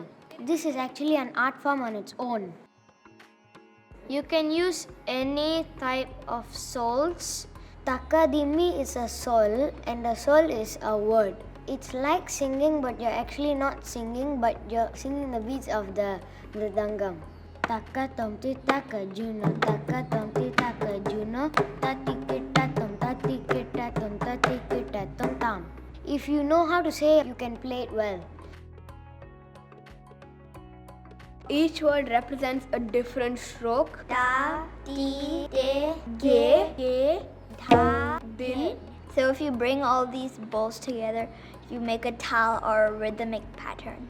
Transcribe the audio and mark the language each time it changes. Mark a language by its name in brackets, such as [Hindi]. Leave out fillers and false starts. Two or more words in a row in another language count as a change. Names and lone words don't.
[English] This is actually an art form on its own. You can use any type of souls. Takadimi is a sol and a sol is a word. It's like singing, but you're actually not singing, but you're singing the beats of the mridangam. Taka tom ti taka juno, taka tom ti taka juno, tatikita tom tam. If you know how to say it, you can play it well. Each word represents a different stroke. Da, Di, De, Ge, Ge, Da, din. So if you bring all these bowls together, you make a tal or a rhythmic pattern.